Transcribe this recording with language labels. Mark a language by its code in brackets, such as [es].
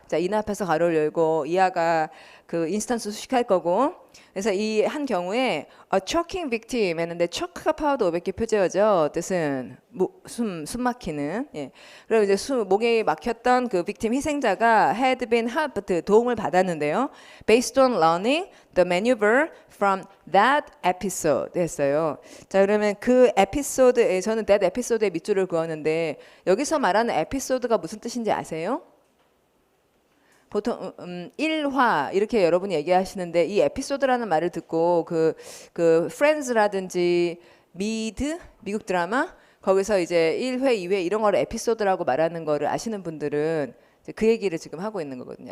[ko] 자, in 앞에서 가로를 열고 이하가 그 인스턴스 수식할 거고 그래서 이 한 경우에 a choking victim 했는데 choke가 파워드 500개 표제어죠. 뜻은 숨 막히는. 예. 그리고 이제 목에 막혔던 그 victim 희생자가 had been helped 도움을 받았는데요. [en] Based on learning the maneuver from that episode 했어요. [ko] 자, 그러면 그 에피소드에 저는 that episode 에 밑줄을 그었는데 여기서 말하는 에피소드가 무슨 뜻인지 아세요? 보통 1화 이렇게 여러분이 얘기하시는데 이 에피소드라는 말을 듣고 그 프렌즈라든지 미국 드라마 거기서 이제 1회, 2회 이런 거를 에피소드라고 말하는 거를 아시는 분들은 이제 그 얘기를 지금 하고 있는 거거든요.